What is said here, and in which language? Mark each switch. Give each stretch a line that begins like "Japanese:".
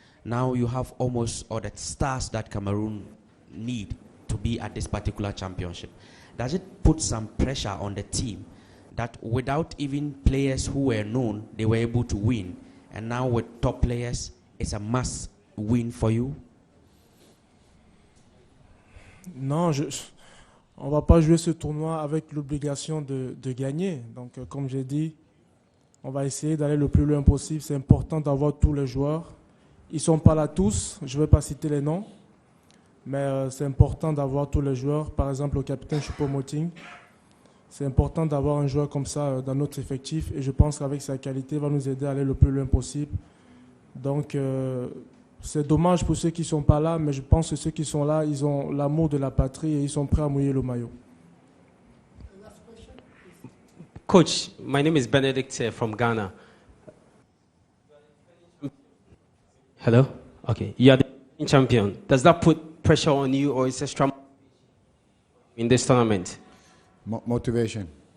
English: Now you have almost all the stars that Cameroon need to be at this particular championship. Does it put some pressure on the team that without even players who were known, they were able to win? And now with top players, it's a must win for you?
French: Non, on ne va pas jouer ce tournoi avec l'obligation de gagner. Donc, comme j'ai dit, on va essayer d'aller le plus loin possible. C'est important d'avoir tous les joueurs. Ils ne sont pas là tous, je ne vais pas citer les noms, mais c'est important d'avoir tous les joueurs. Par exemple, le capitaine Choupo-Moting, c'est important d'avoir un joueur comme ça dans notre effectif, et je pense qu'avec sa qualité, il va nous aider à aller le plus loin possible. Donc, C'est dommage pour ceux qui ne sont pas là, mais je pense que ceux qui sont là, ils ont l'amour de la patrie et ils sont prêts à mouiller le maillot.
English: Coach, my name is Benedict from Ghana. Hello? Okay. You are the champion. Does that put pressure on you or is extra in this tournament? Motivation.